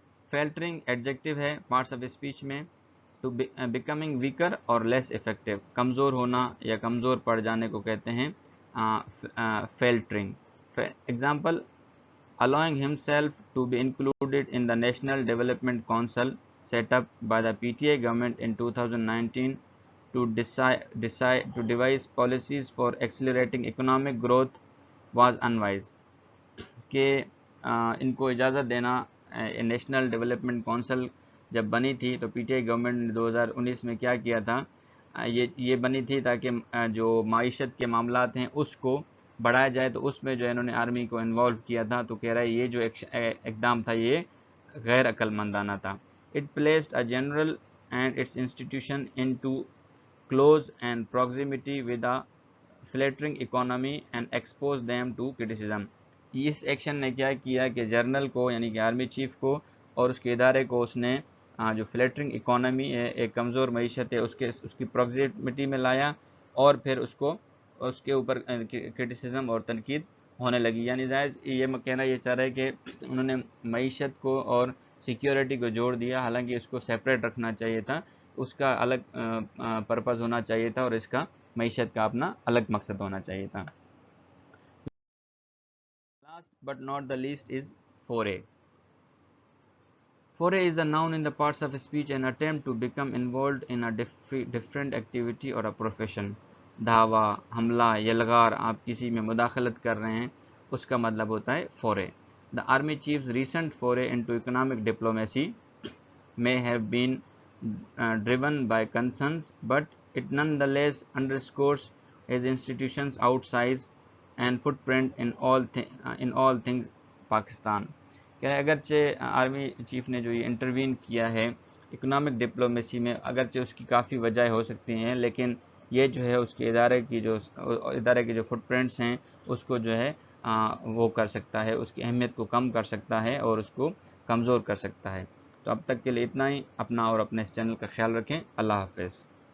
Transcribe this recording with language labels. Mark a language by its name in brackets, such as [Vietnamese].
[Urdu] فیلٹرنگ adjective ہے parts of speech میں. [English] to becoming weaker اور less effective, [Urdu] کمزور ہونا یا کمزور پڑ جانے کو کہتے ہیں فیلٹرنگ. Example: [English] allowing himself to be included in the National Development Council set up by the PTA government in 2019 to devise policies for accelerating economic growth was unwise. [Urdu] کہ ان کو اجازت دینا، نیشنل ڈیولپمنٹ کونسل جب بنی تھی تو پی ٹی آئی گورنمنٹ نے 2019 میں کیا کیا تھا، یہ بنی تھی تاکہ جو معیشت کے معاملات ہیں اس کو بڑھایا جائے، تو اس میں جو انہوں نے آرمی کو انوالو کیا تھا. تو کہہ رہا ہے یہ جو اقدام تھا یہ غیر عقل مندانہ تھا. [English] It placed a general and its institution into close and proximity with a faltering economy and expose them to criticism. [Urdu] اس action نے کیا کیا کہ جرنل کو یعنی کہ آرمی چیف کو اور اس کے ادارے کو اس نے جو فلیٹرنگ اکانومی ہے، ایک کمزور معیشت ہے، اس کی پراکسیمیٹی میں لایا، اور پھر اس کے اوپر کرٹیسزم اور تنقید ہونے لگی. یعنی ظاہر یہ کہنا یہ چاہ رہا ہے کہ انہوں نے معیشت کو اور سیکیورٹی کو جوڑ دیا، حالانکہ اس کو سیپریٹ رکھنا چاہیے تھا، اس کا الگ پرپز ہونا چاہیے تھا، اور اس کا معیشت کا اپنا الگ مقصد ہونا چاہیے تھا. [English] Last but not the least is foray. Foray is a noun in the parts of speech, an attempt to become involved in a different activity or a profession. [Urdu] دھاوا، حملہ، یلغار، آپ کسی میں مداخلت کر رہے ہیں، اس کا مطلب ہوتا ہے foray. [English] The army chief's recent foray into economic diplomacy may have been driven by concerns, but it nonetheless underscores his institution's outsize and footprint in all things Pakistan. [Urdu] کہ اگرچہ آرمی چیف نے جو یہ انٹروین کیا ہے اکنامک ڈپلومیسی میں، اگرچہ اس کی کافی وجہ ہو سکتی ہیں، لیکن یہ جو ہے اس کے ادارے کے جو فٹ پرنٹس ہیں اس کو جو ہے وہ کر سکتا ہے، اس کی اہمیت کو کم کر سکتا ہے اور اس کو کمزور کر سکتا ہے. تو اب تک کے لیے اتنا ہی. اپنا اور اپنے اس چینل کا خیال رکھیں. اللہ حافظ.